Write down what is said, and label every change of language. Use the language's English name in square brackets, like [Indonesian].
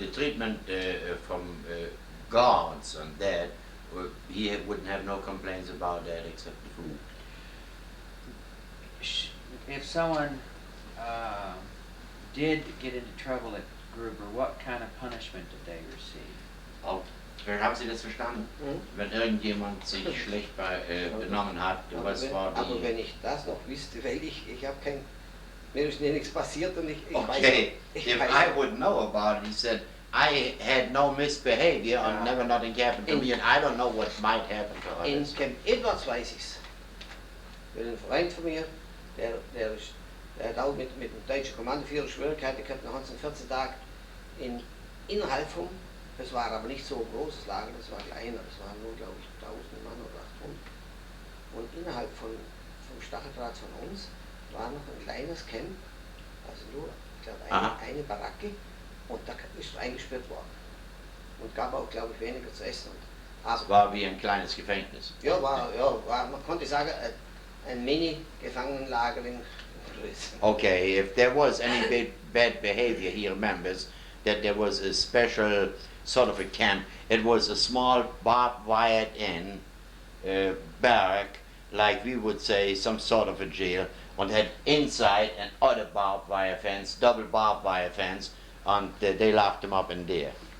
[English] The treatment from guards and that, he wouldn't have no complaints about that except the food. If someone did get into trouble at Gruber, what kind of punishment did they receive? [German] Oh, haben Sie das verstanden? Wenn irgendjemand sich schlecht benommen hat, was war die... Aber wenn ich das noch wüsste, weil ich habe kein... Mir ist nichts passiert und ich [English] okay, [German] weiß... [English] if I would know about it, he said, I had no misbehavior and never nothing happened to me and I don't know what might happen to others. [German] In Camp Edwards weiß ich's. Ein Freund von mir, der hat auch mit dem deutschen Kommandoführer Schwierigkeiten gehabt, nach 14 Tagen innerhalb von, das war aber nicht so ein großes Lager, das war kleiner, das waren nur, glaube ich, 1000 Mann oder 800. Und innerhalb vom Stacheldraht von uns war noch ein kleines Camp, also nur, ich glaube, eine Baracke, und da ist eingesperrt worden. Und gab auch, glaube ich, weniger zu essen. Es war wie ein kleines Gefängnis. Ja, man konnte sagen, ein Mini-Gefangenenlager in Größe. [English] Okay, if there was any bad behavior, he remembers that there was a special sort of a camp. It was a small barbed wired in barrack, like we would say some sort of a jail, and had inside an other barbed wire fence, double barbed wire fence, and they locked them up in there.